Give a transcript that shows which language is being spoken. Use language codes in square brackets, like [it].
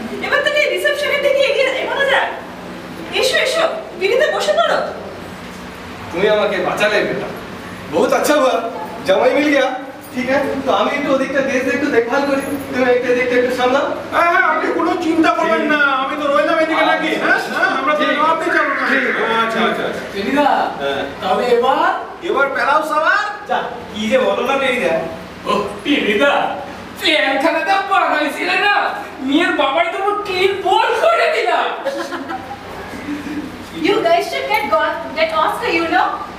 [bn] এবার তাহলে রিসেপশনের দিকে এগিয়ে এগোনো যাক। এসো এসো, বিড়িতে বসে পড়ো। তুমি আমাকে বাঁচালে বেটা, [hi] बहुत अच्छा हुआ, जमाई मिल गया। ठीक है, तो [bn] আমি একটু ওদিকটা দেশ একটু দেখভাল করি, তুমি একটা দিকটা একটু সামলাও। হ্যাঁ হ্যাঁ, আপনি কোনো চিন্তা করবেন না, আমি তো রইলাম এদিকে নাকি। হ্যাঁ হ্যাঁ, আমরা তো আপনি যাবো না। আচ্ছা আচ্ছা, টেনিদা, তাহলে এবার পেলাও সবার। যা, কি যে বলো না টেনিদা। ও টেনিদা, প্যানখানাটা বানাইছিল না, মেয়ের বাবাই তো ক্লিন বোল্ড করে দিলাম। [en] You guys should get Oscar, you know?